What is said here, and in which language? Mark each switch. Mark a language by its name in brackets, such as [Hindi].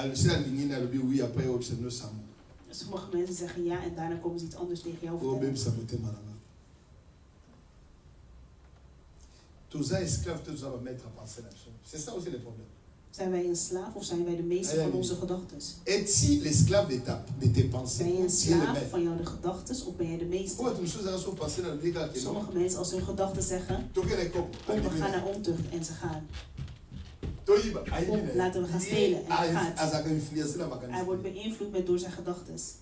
[Dutch] Sommige mensen zeggen ja en daarna komen ze iets anders tegen jou vertellen. Zijn wij een slaaf of zijn wij de meester van onze gedachten? [French] Es-tu l'esclave de tes pensées? [Dutch] Ben je een slaaf van jouw gedachten of ben jij de meester? Sommige mensen als hun gedachten zeggen, kom we gaan naar ontucht en ze gaan. Kom, laten we gaan stelen en hij gaat. Hij wordt beïnvloed door zijn gedachten.